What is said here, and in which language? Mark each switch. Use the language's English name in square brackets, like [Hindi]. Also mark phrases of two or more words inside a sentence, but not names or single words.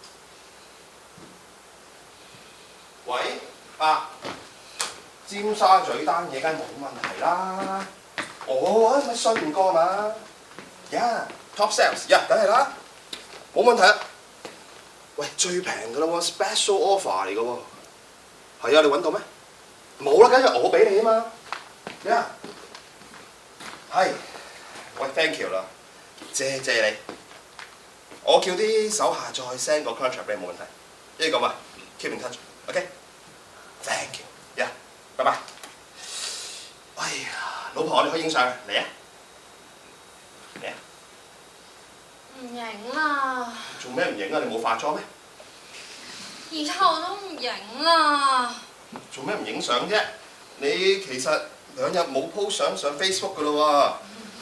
[Cantonese] 喂，尖沙咀單嘢梗係冇問題啦。我咪信唔過嘛 ？Yeah， [English] top sales， [Cantonese] 梗係啦，冇問題啊。喂，最平㗎啦喎 ， [English] special offer [Cantonese] 嚟㗎喎。係啊，你揾到咩？冇啦，梗係我俾你啊嘛。係，喂 ， [English] thank you [Cantonese] 啦。 謝你。我叫啲手下再 send 個 contract 俾你冇問題。一於咁啊 ， [English] keep in touch。 [Cantonese] OK。 [English] Thank you。 [Cantonese] 拜拜。哎呀，老婆，我哋可以影相嚟啊！嚟啊！唔影啦，做咩唔影啊？你冇化妝咩？以後都唔影啦。做咩唔影相啫？你其實2日冇 po 相上 Facebook 噶咯喎。